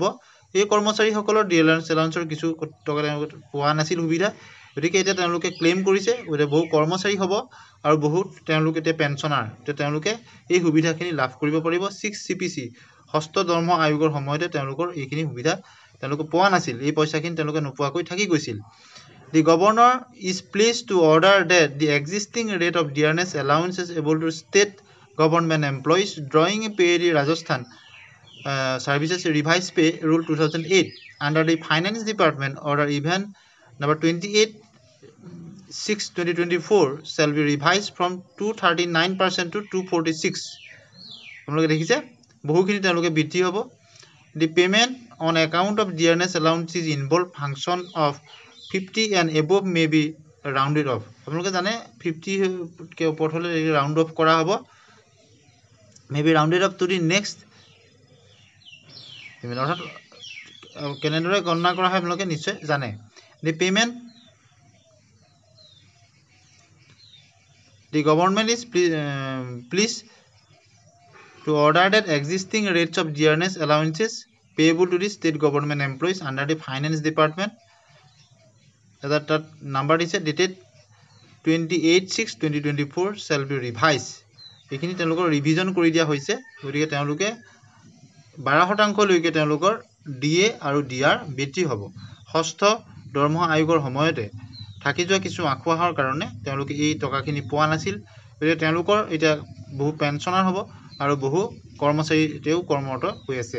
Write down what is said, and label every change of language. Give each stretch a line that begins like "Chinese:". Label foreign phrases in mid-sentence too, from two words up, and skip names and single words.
Assamese: এই কৰ্মচাৰীসকলৰ
English: dearness allowance
Assamese: কিছু টকা তেওঁলোকে পোৱা নাছিল সুবিধা, গতিকে এতিয়া তেওঁলোকে ক্লেইম কৰিছে। গতিকে বহু কৰ্মচাৰী হ'ব আৰু বহুত তেওঁলোকে এতিয়া পেঞ্চনাৰ, তেওঁলোকে এই সুবিধাখিনি লাভ কৰিব পাৰিব। 6 CPC ষষ্ঠ দৰমহা আয়োগৰ সময়তে তেওঁলোকৰ এইখিনি সুবিধা তেওঁলোকে পোৱা নাছিল, এই পইচাখিনি তেওঁলোকে নোপোৱাকৈ থাকি গৈছিল।
English: The governor is pleased to order that the existing rate of dearness allowance is able to state government employees drawing pay the Rajasthan Services Revised Pay Rule 2008 under the Finance Department order even number 28/6/2024 shall be revised from 239% to 246.
Assamese: আপোনালোকে দেখিছে বহুখিনি তেওঁলোকে বৃদ্ধি হ'ব।
English: The payment on account of dearness allowances involve function of 50 and above may be rounded off.
Assamese: আপোনালোকে জানে 50 কে ওপৰত হ'লে
English: round off
Assamese: কৰা হ'ব,
English: may be rounded up to the next payment
Assamese: অৰ্থাৎ কেনেদৰে গণনা কৰা হয় আপোনালোকে নিশ্চয় জানে।
English: The government is pleased to order that existing rates of dearness allowances payable to the state government employees under the finance department that number is dated 28/6/2024 shall be revised.
Assamese: এইখিনি তেওঁলোকৰ ৰিভিজন কৰি দিয়া হৈছে। গতিকে তেওঁলোকে 12%লৈকে তেওঁলোকৰ DA আৰু DR বৃদ্ধি হ'ব। ষষ্ঠ দৰমহা আয়োগৰ সময়তে থাকি যোৱা কিছু আঁসোৱাহৰ কাৰণে তেওঁলোকে এই টকাখিনি পোৱা নাছিল। গতিকে তেওঁলোকৰ এতিয়া বহু পেঞ্চনাৰ হ'ব আৰু বহু কৰ্মচাৰী এতিয়াও কৰ্মৰত হৈ আছে।